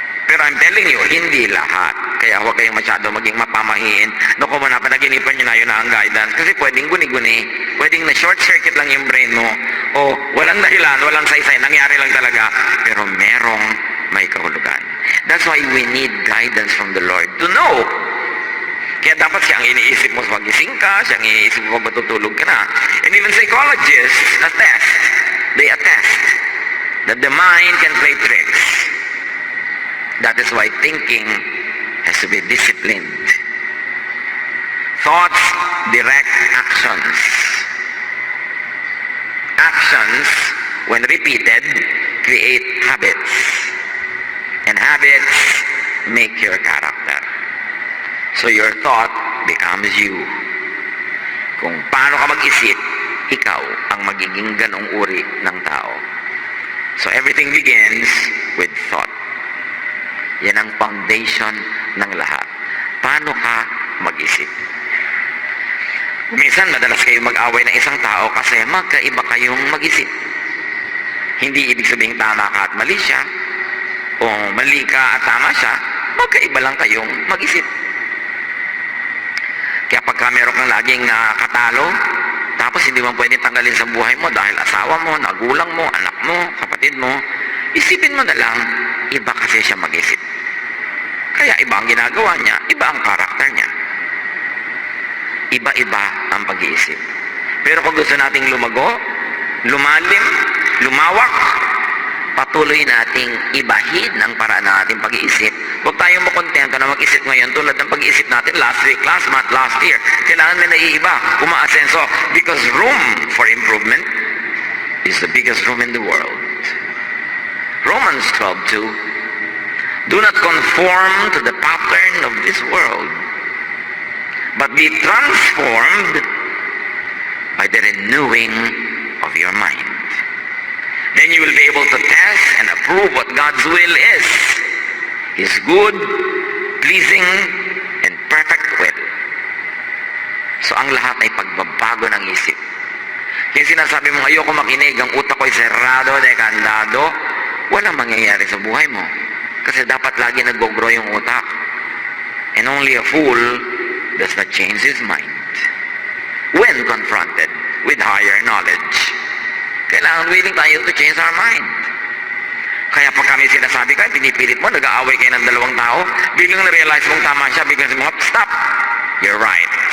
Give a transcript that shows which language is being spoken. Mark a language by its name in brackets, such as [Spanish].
[Filipino] Pero [English] I'm telling you, [Filipino] hindi lahat. Kaya huwag kayong masyado maging mapamahiin. Kung panaginipin nyo na yun na ang guidance. Kasi pwedeng guni-guni. Pwedeng na short circuit lang yung brain mo. O walang dahilan, walang saysay. Nangyari lang talaga. Pero merong may kahulugan. [English] That's why we need guidance from the Lord to know. [Filipino] Kaya dapat siyang iniisip mo sa pagising ka, siyang iniisip mo kung matutulog ka na. [English] And even psychologists they attest that the mind can play tricks. That is why thinking has to be disciplined. Thoughts direct actions. Actions, when repeated, create habits. And habits make your character. So your thought becomes you. [Filipino] Kung paano ka mag-isip, ikaw ang magiging ganong uri ng tao. [English] So everything begins with thought. [Filipino] Yan ang foundation ng lahat. Paano ka mag-isip? Minsan, madalas kayo mag-away ng isang tao kasi magkaiba kayong mag-isip. Hindi ibig sabihin tama ka at mali siya, o mali ka at tama siya, magkaiba lang kayong mag-isip. Kaya pagka meron kang laging katalo, tapos hindi mo pwedeng tanggalin sa buhay mo dahil asawa mo, nagulang mo, anak mo, kapatid mo, isipin mo na lang, iba kasi siya mag-isip. Kaya iba ang ginagawa niya, iba ang karakter niya. Iba-iba ang pag-iisip. Pero kung gusto nating lumago, lumalim, lumawak, patuloy nating ibahid ng paraan ng ating pag-iisip. Huwag tayong makontento na mag-isip ngayon tulad ng pag-iisip natin [English] last week, last month, last year. [Filipino] Kailangan may naiiba, umaasenso. [English] Because room for improvement is the biggest room in the world. Romans 12:2. Do not conform to the pattern of this world, but be transformed by the renewing of your mind. Then you will be able to test and approve what God's will is. His good, pleasing, and perfect will. [Filipino] So ang lahat ay pagbabago ng isip. Kaya sinasabi mo, ayoko makinig, ang utak ko'y serrado, dekandado, walang mangyayari sa buhay mo. Kasi dapat lagi nag-grow yung utak. [English] And only a fool does not change his mind when confronted with higher knowledge. [Filipino] Kailangan willing tayo [English] to change our mind. [Filipino] Kaya pag kami sinasabi ka, pinipilit mo, nag-aaway kayo ng dalawang tao, biglang na-realize mong tama siya, biglang sabi mo, [English] stop! You're right.